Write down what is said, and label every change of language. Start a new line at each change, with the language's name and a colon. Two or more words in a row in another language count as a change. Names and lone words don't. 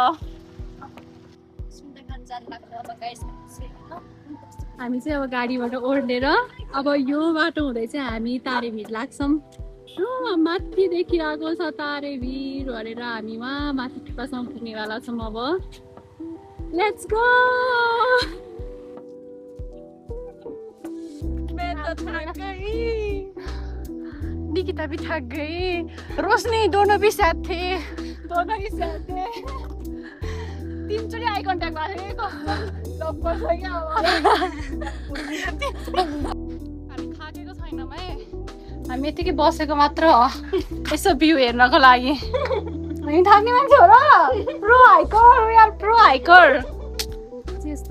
Nepali: हामी चाहिँ अब गाडीबाट ओर्लेर अब यो बाटो हुँदै चाहिँ हामी तारेभिर लाग्छौँ। माथि देखिरहेको छ तारेभिर भनेर हामी वहाँ माथि टुप्पासम्म पुग्नेवाला छौँ।
Hindi: अब
English: let's go.
Hindi: निकिता भी थक गई। रोशनी दोनों भी साथ थे।
Nepali: तीनचोटि
English: eye contact
Nepali: गरेको हामी थाकेको छैनौँ है। हामी यतिकै बसेको मात्र हो यसो भ्यू हेर्नको लागि। हामी थाक्ने मान्छे हो र।
English: pro hiker
Nepali: यस्तो।